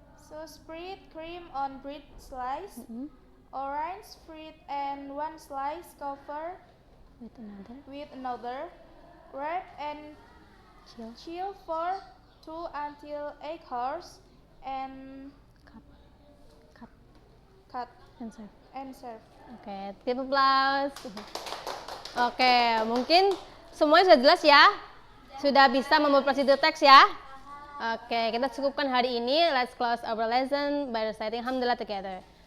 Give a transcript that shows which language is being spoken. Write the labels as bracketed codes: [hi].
[en] So spread cream on bread slice, orange fruit and one slice cover with another. Wrap and chill for 2 until 8 hours and cut and serve. Oke, give applause. [id] Oke, mungkin semuanya sudah jelas ya? Sudah bisa membuat prosedur teks ya? Oke, kita cukupkan hari ini. [en] Let's close our lesson by reciting Alhamdulillah together.